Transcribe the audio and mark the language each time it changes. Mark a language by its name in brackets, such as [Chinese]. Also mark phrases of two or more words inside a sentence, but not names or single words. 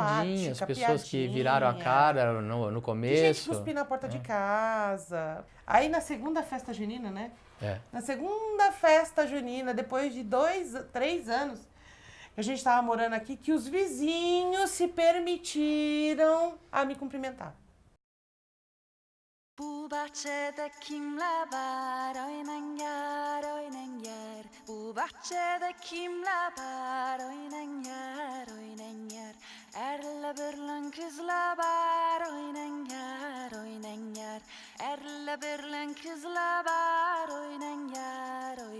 [Portuguese] Piadinhas, pessoas que viraram a cara no começo. Que gente cuspir na porta de casa. Aí na segunda festa junina, né? Na segunda festa junina, depois de 3 anos, a gente estava morando aqui, que os vizinhos se permitiram a me cumprimentar. [Turkish] Bu bahçede kimler var oynan yer Bu bahçede kimler var oynan yer Erle birlen kızlar var oynan yer Erle birlen kızlar var oynan yer